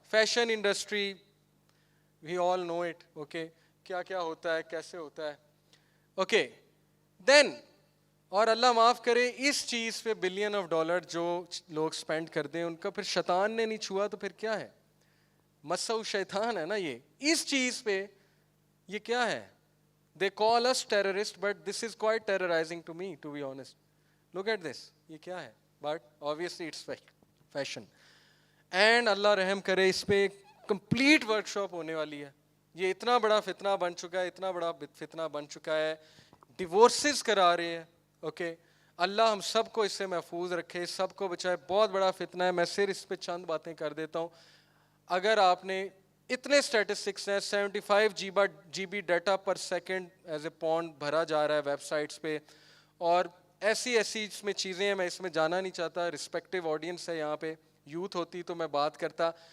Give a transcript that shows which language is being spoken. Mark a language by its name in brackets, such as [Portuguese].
[Urdu] Fashion industry, [English] We all know it. [Urdu] Okay, کیا کیا ہوتا ہے, کیسے ہوتا ہے. اوکے دین, اور اللہ معاف کرے اس چیز پہ بلین آف ڈالر جو لوگ اسپینڈ کرتے ہیں ان کا پھر شیطان نے نہیں چھوا تو پھر کیا ہے, مسو شیطان ہے نا یہ. اس چیز پہ یہ کیا ہے, [English] they call us terrorist but this is quite terrorizing to me, to be honest. Look at this, [Urdu] یہ کیا ہے, [English] but obviously it's fashion. [Urdu] And اللہ رحم کرے اس پہ کمپلیٹ ورک شاپ ہونے والی ہے. یہ اتنا بڑا فتنہ بن چکا ہے, اتنا بڑا فتنہ بن چکا ہے, ڈیورسز کرا رہے ہیں. اوکے, اللہ ہم سب کو اس سے محفوظ رکھے, سب کو بچائے. بہت بڑا فتنہ ہے. میں صرف اس پہ چند باتیں کر دیتا ہوں. اگر آپ نے اتنے اسٹیٹسٹکس ہیں, 75 GB data per second as a pound بھرا جا رہا ہے ویب سائٹس پہ, اور ایسی اس میں چیزیں ہیں, میں اس میں جانا نہیں چاہتا, رسپیکٹیو آڈینس ہے یہاں پہ, یوتھ ہوتی تو میں بات کرتا.